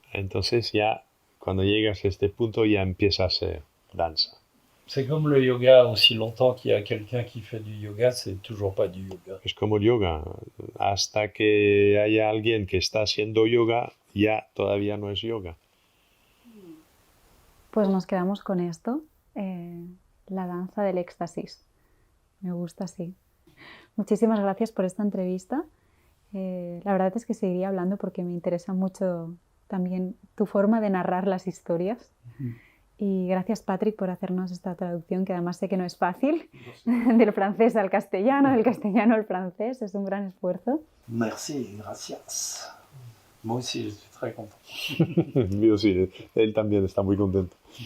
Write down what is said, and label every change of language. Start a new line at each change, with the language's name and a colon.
Spanish: Entonces ya, cuando llegas a este punto, ya empieza a ser danza.
French: C'est comme le yoga, aussi longtemps qu'il y a quelqu'un qui fait du yoga, c'est toujours pas du yoga.
Spanish: Es como el yoga. Hasta que haya alguien que está haciendo yoga, ya todavía no es yoga. Pues nos quedamos con esto, la danza del éxtasis. Me gusta así. Muchísimas gracias por esta entrevista. La verdad es que seguiría hablando porque me interesa mucho también tu forma de narrar las historias. Y gracias, Patrick, por hacernos esta traducción, que además sé que no es fácil, del francés al castellano, del castellano al francés. Es un gran esfuerzo.
French: Merci,
Spanish: gracias.
French: Moi aussi, je suis très content.
Spanish: Yo sí, él también está muy contento.